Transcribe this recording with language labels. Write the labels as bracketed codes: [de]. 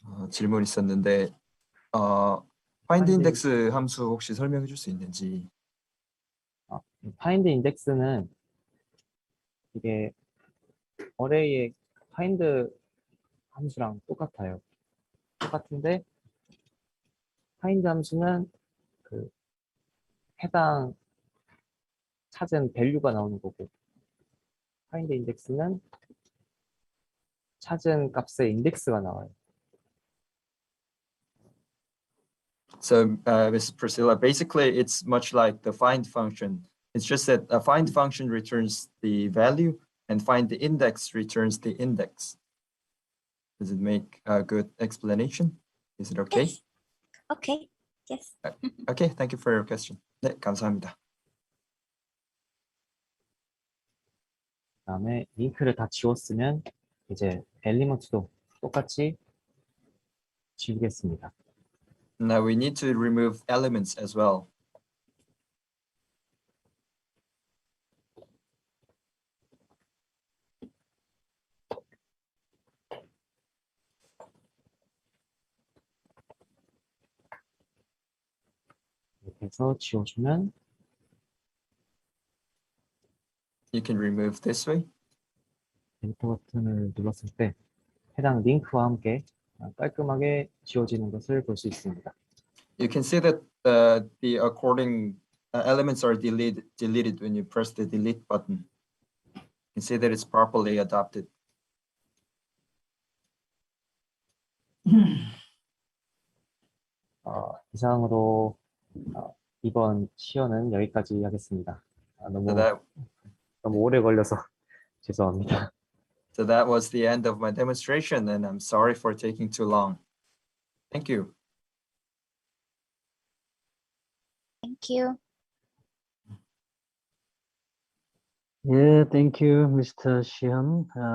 [ko] 질문 있었는데 find index 함수 혹시 설명해 줄 수 있는지. 파인드 인덱스는 이게 어레이의 파인드 함수랑 똑같아요. 똑같은데 파인드 함수는 그 해당 찾은 밸류가 나오는 거고 파인드 인덱스는 찾은 값의 인덱스가 나와요. [en] So, Ms. Priscilla, basically, it's much like the find function. It's just that a find function returns the value and find the index returns the index. Does it make a good explanation? Is it okay? Yes. Okay. Yes. Okay, thank you for your question. [ko] 네, 감사합니다. 그다음에 링크를 다 지웠으면 이제 엘리먼트도 똑같이 지우겠습니다. [en] Now we need to remove elements as well. [ko] 이렇게 해서 지워주면 [en] You can remove this way. [ko] 엔터 버튼을 눌렀을 때 해당 링크와 함께 깔끔하게 지워지는 것을 볼 수 있습니다. [en] You can see that the according elements are deleted when you press the delete button. You can see that it's properly adopted. [ko] 이상으로 이번 시연은 여기까지 하겠습니다. 너무 오래 걸려서 죄송합니다. [en] So that was the end of my demonstration, and I'm sorry for taking too long. Thank you. Thank you. Yeah, thank you, Mr. Shihan.